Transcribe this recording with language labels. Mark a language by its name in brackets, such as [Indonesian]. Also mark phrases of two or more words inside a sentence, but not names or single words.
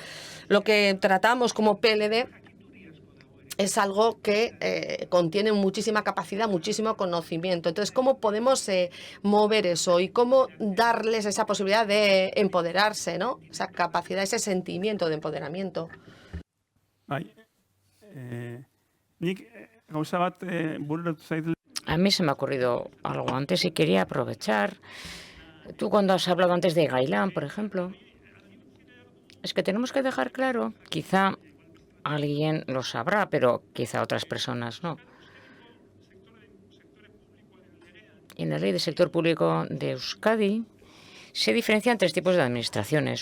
[Spanish] Lo que tratamos como PLD es algo que contiene muchísima capacidad, muchísimo conocimiento. Entonces, ¿cómo podemos mover eso y cómo darles esa posibilidad de empoderarse, ¿no? Esa capacidad, ese sentimiento de empoderamiento. [Basque] Bai. Nik gauza bat bururatu zait. [Spanish] A mí se me ha ocurrido algo antes y quería aprovechar. Tú cuando has hablado antes de Gailán, por ejemplo, es que tenemos que dejar claro, quizá alguien lo sabrá, pero quizá otras personas no. En la ley del sector público de Euskadi se diferencian tres tipos de administraciones.